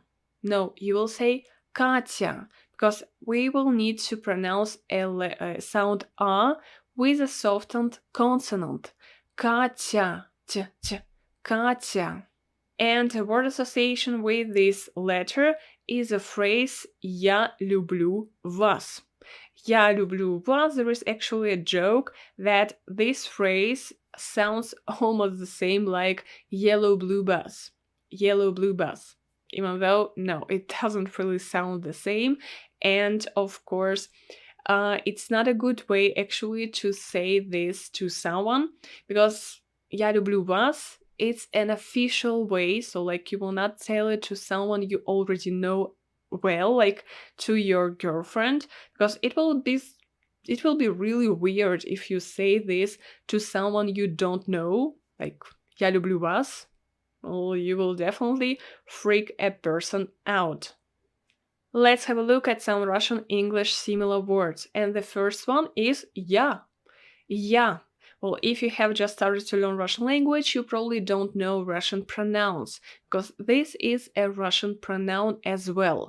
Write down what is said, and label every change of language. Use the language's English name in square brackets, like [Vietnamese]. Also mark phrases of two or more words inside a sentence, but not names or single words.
[English] No, you will say Katya, because we will need to pronounce a sound A with a softened consonant. Katya, Katya. And a word association with this letter is a phrase [Russian] "Я люблю вас." "Я люблю вас", [English] there is actually a joke that this phrase sounds almost the same like yellow blue bus. Yellow blue bus. Even though, no, it doesn't really sound the same. And of course, it's not a good way actually to say this to someone because [Russian] "Я люблю вас", [English] it's an official way, so like you will not tell it to someone you already know well, like to your girlfriend, because it will be really weird if you say this to someone you don't know, like [Russian] "Я люблю вас". [English] Well, you will definitely freak a person out. Let's have a look at some Russian English similar words, and the first one is "я". "Я". Well, if you have just started to learn Russian language, you probably don't know Russian pronouns, because this is a Russian pronoun as well.